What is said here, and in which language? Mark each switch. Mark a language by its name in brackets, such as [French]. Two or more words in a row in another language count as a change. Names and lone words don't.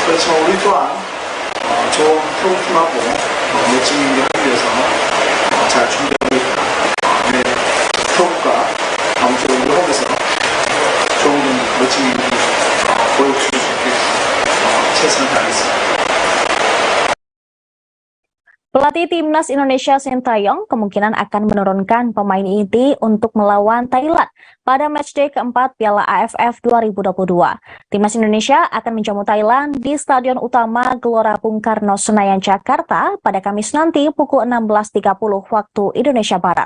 [Korean] 그렇지만 우리 또한 좋은 프로팀하고 멋진 경기 하기 위해서 잘 준비하고 있다. 네, 프로과 아무쪼록 우리 홈에서 좋은 경기, 멋진 경기 보여줄 수 있게 최선을 다하겠습니다. [Indonesian] Pelatih Timnas Indonesia Sintayong kemungkinan akan menurunkan pemain inti untuk melawan Thailand pada matchday keempat Piala AFF 2022. Timnas Indonesia akan menjamu Thailand di Stadion Utama Gelora Bung Karno Senayan, Jakarta pada Kamis nanti pukul 16.30 waktu Indonesia Barat.